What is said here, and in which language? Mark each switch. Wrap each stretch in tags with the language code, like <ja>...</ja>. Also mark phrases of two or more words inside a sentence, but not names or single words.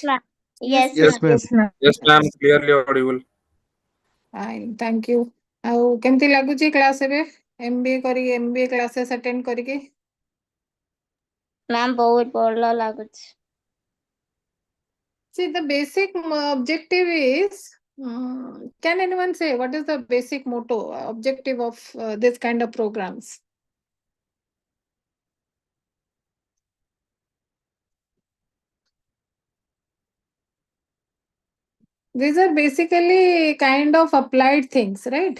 <en>Ma'am. Yes, Yes, ma'am. ma'am. Yes, ma'am. Clearly audible. Fine, thank you.</en> <or>ଆଉ କେମିତି ଲାଗୁଛି କ୍ଲାସ୍ ଏବେ</or> <en>MBA classes attend</en> <or>କରିକି? Ma'am, ବହୁତ ଭଲ ଲାଗୁଛି.</or> <en>See, the basic objective is, can anyone say what is the basic motto, objective of this kind of programs? These are basically kind of applied things, right?</en>